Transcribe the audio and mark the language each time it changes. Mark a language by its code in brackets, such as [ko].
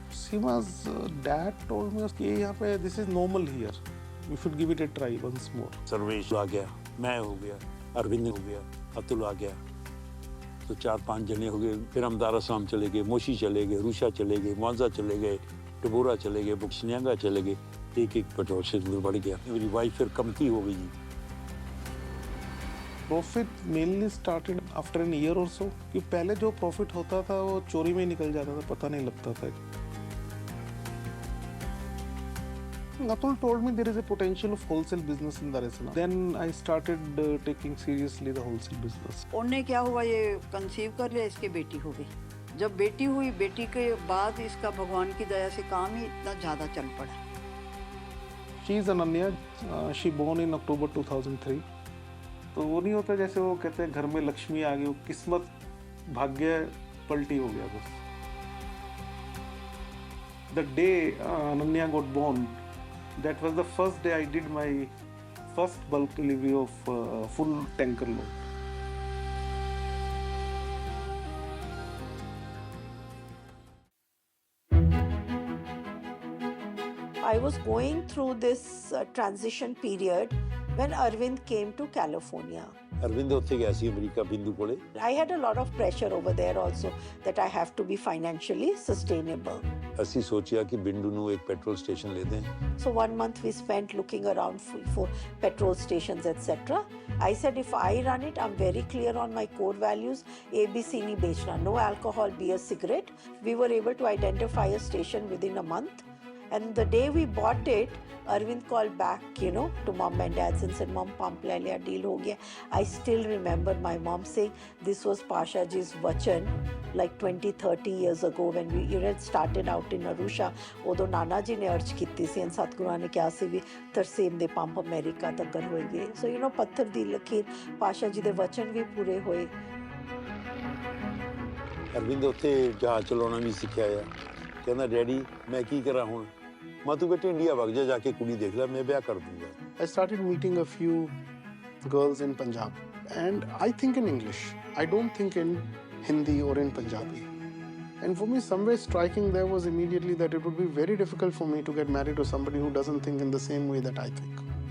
[en] Seema's dad told me that this is normal here. You should give it a try once more. [hi] Sarvesh आ गया, मैं हो गया, अरविंद हो गया, अतुल आ गया, तो 4-5 जने हो गए। फिर हम दार अस्सलाम चले गए, मोशी चले गए, रूशा चले गए, मुआज़ा चले गए, टबोरा चले गए, बुक्सनियांगा चले गए। एक पेट्रोल स्टेशन बढ़ गया। मेरी वाइफ फिर कमती हो गई जी। [en] Profit mainly started after an year or so. [hi] कि पहले जो profit होता था वो चोरी में निकल जाता था, पता नहीं लगता था। [en] Atul told me there is a potential of wholesale business in Dar es Salaam. Then I started taking seriously the wholesale business. [hi] उन्हें क्या हुआ, ये कंसीव कर लिया, इसकी बेटी हो गई। जब बेटी हुई, बेटी के बाद इसका भगवान की दया से काम ही इतना ज़्यादा चल पड़ा। [en] She is Ananya. She born in October 2003. [hi] तो वो नहीं होता जैसे वो कहते हैं घर में लक्ष्मी आ गई, वो किस्मत भाग्य पलटी हो गया बस। [en] The day Ananya got born, that was the first day I did my first bulk delivery of full tanker load. I was going through this transition period when Arvind came to California. [pa] Arvind उत्थे गया सी America बिंदु कोले। [en] I had a lot of pressure over there also that I have to be financially sustainable. [pa] ਅਸੀਂ ਸੋਚਿਆ ਕਿ ਬਿੰਦੂ ਨੂੰ ਇੱਕ ਪੈਟਰੋਲ ਸਟੇਸ਼ਨ ਲੈ ਦੇं। [en] So 1 month we spent looking around for petrol stations, etc. I said if I run it, I'm very clear on my core values. ABC [hi] nahi bechna, [en] no alcohol, beer, cigarette. We were able to identify a station within a month. And the day we bought it, Arvind called back, to mom and dad and said, Mom, [hi] pump le liya, deal ho gaya. [en] I still remember my mom saying, this was Pasha ji's vachan, like 20-30 years ago when we started out in Arusha. [pa] Odo Nana ji ne urge ਕੀਤੀ ਸੀ, and Satguru ne ਕਿਹਾ ਸੀ ਵੀ ਤਰਸੇਮ ਦੇ pump America ਤੱਕ ਹੋਏਗੇ. So, ਪੱਥਰ ਦੀ ਲਕੀਰ, ਪਾਸ਼ਾ ਜੀ ਦੇ ਵਚਨ ਵੀ ਪੂਰੇ ਹੋਏ. ਅਰਵਿੰਦ ਉੱਥੇ ਜਹਾਜ਼ ਚਲਾਉਣਾ ਵੀ ਸਿੱਖਿਆ ਆ। ਕਹਿੰਦਾ ਡੈਡੀ ਮੈਂ ਕੀ ਕਰਾਂ ਹੁਣ? ਮੈਂ ਤੂੰ ਬੇਟੇ ਇੰਡੀਆ ਵਗ ਜਾ ਕੇ ਕੁੜੀ ਦੇਖ ਲੈ, ਮੈਂ ਵਿਆਹ ਕਰ ਦੂੰਗਾ। [en] I started meeting a few girls in Punjab, and I think in English. I don't think in Hindi or in Punjabi. And for me, somewhere striking there was immediately that it would be very difficult for me to get married to somebody who doesn't think in the same way that I think.